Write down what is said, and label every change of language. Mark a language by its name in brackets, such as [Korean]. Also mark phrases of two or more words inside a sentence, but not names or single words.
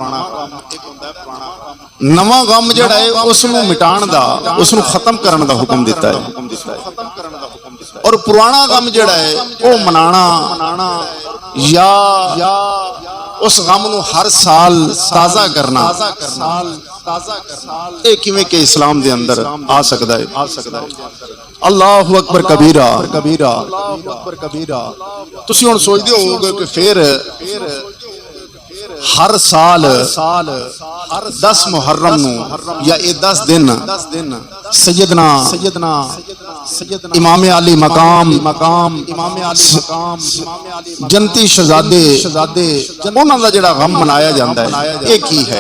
[Punjabi] نواں غم جہڑا ہے اسنوں مٹاݨ دا اسنوں ختم کرن دا حکم دتا ہے اور پرانا غم جہڑا ہے وہ منانا یا اس غم نوں ہر سال تازہ کرنا یہ کیویں کے اسلام دے اندر آ سکدا ہے. [Arabic] الله أكبر كبيرا [Punjabi] تسیں ہݨ سوچدے ہووو گے کہ پھر ہر سال 10 محرم نوں یا یہ 10 دن سیدنا امام عالی مقام جنتی شہزادے اوہناں دا جہڑا غم منایا جاندا ہے یہ کی ہے.